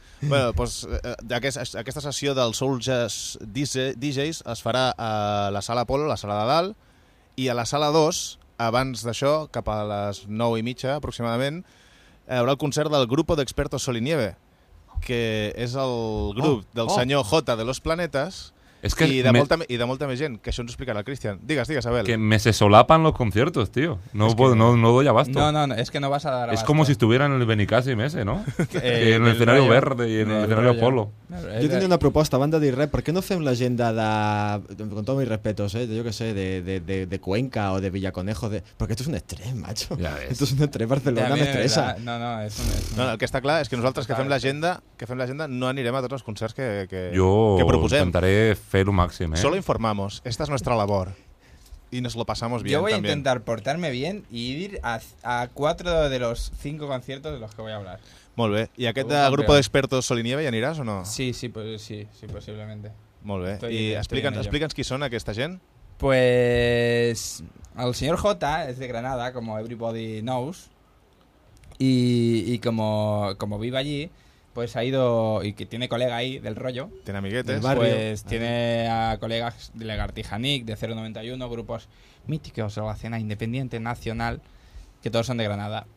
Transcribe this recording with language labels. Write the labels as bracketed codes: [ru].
[ca] Bueno, pues, aquesta sessió del Soul Jazz DJs es farà a la sala Apollo, la sala de dalt, i a la sala 2, abans d'això, cap a les 9:30 aproximadament, hi haurà el concert del Grupo de Expertos Sol y Nieve, que és el grup del senyor J de los Planetas. Es que y de molta més gent, que això ens ho explicarà el Cristian. Digues, Abel. [es] Que me se solapan los conciertos, tío. No, puedo, que... no doy abasto. No, es que no vas a dar abasto. Es como si estuviera en el Benicàssim ese, ¿no? en el escenario rollo, verde y en el escenario Apolo. Yo tenía una propuesta, banda de rap. ¿Por qué no hacemos la agenda de, con todos mis respetos, yo qué sé, de Cuenca o de Villaconejo? Porque esto es un estrés, macho. Ya ves. Esto es un estrés, Barcelona me estresa. No, el que está claro es que nosotros que hacemos la agenda no aniremos a todos los conciertos que [ca] yo intentaré fer-ho màxim, [es] Solo informamos, esta es nuestra labor. Y nos lo pasamos bien. Yo voy también a intentar portarme bien y ir a 4 de los 5 conciertos de los que voy a hablar. [ca] Molt bé. [es] ¿Y a qué grupo de expertos Sol y Nieve ya anirás o no? Sí, posiblemente. [ca] Molt bé. Estoy, y explica'ns qui són aquesta gent. [es] Pues el señor J es de Granada, como [en] everybody knows. [es] Y como vive allí, pues ha ido, y que tiene colega ahí del rollo. Tiene amiguetes. Del barrio. Pues tiene a colegas de Lagartija Nick, de 091, grupos míticos de la escena independiente, nacional, que todos son de Granada.